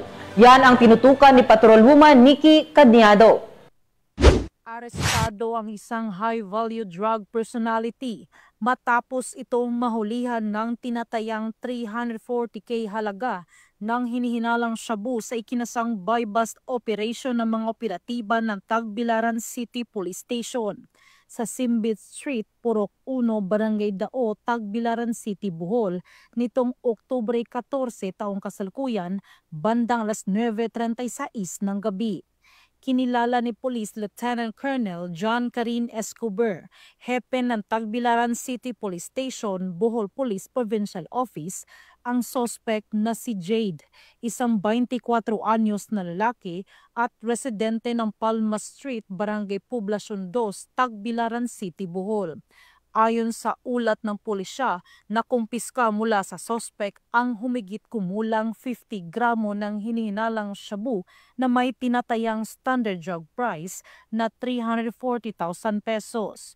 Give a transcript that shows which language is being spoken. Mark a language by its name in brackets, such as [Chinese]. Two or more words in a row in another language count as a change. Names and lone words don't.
[Filipino] Yan ang tinutukan ni Patrolwoman Nikki Cadniado. Arestado ang isang [English] high-value drug personality [Filipino] matapos itong mahulihan ng tinatayang 340K halaga ng hinihinalang shabu sa ikinasang [English] buy-bust operation [Filipino] ng mga operatiba ng Tagbilaran City Police Station sa Simbit Street, Purok 1, Barangay Dao, Tagbilaran City, Bohol, nitong Oktubre 14 taong kasalukuyan, bandang alas 9:36 ng gabi. Kinilala ni Police Lieutenant Colonel John Karin Escobar, hepe ng Tagbilaran City Police Station, Bohol Police Provincial Office, ang suspect na si Jade, isang 24 anyos na lalaki at residente ng Palma Street, Barangay Poblacion 2, Tagbilaran City, Bohol. Ayon sa ulat ng pulisya, nakumpiska mula sa sospek ang humigit kumulang 50 gramo ng hinihinalang shabu na may tinatayang [English] standard drug price [Filipino] na 340,000 pesos.